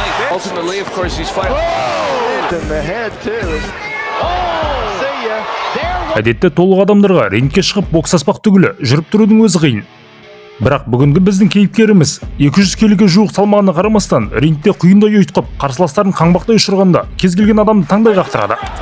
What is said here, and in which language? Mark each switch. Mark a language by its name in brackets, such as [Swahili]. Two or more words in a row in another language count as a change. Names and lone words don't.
[English] Ultimately, of course, he's fighting. In the head too. See ya. There. [Kazakh] Әдетте толық адамдарға рингке шығып боксаспақ түгілі жүріп тұрудың өзі қиын. Бірақ бүгінгі біздің кейіпкеріміз 200 келіге жуық салмағына қарамастан рингте құйындай ұйытқып, қарсыластарын қаңбақтай ұшырғанда кез келген адамды таңдай қақтырады.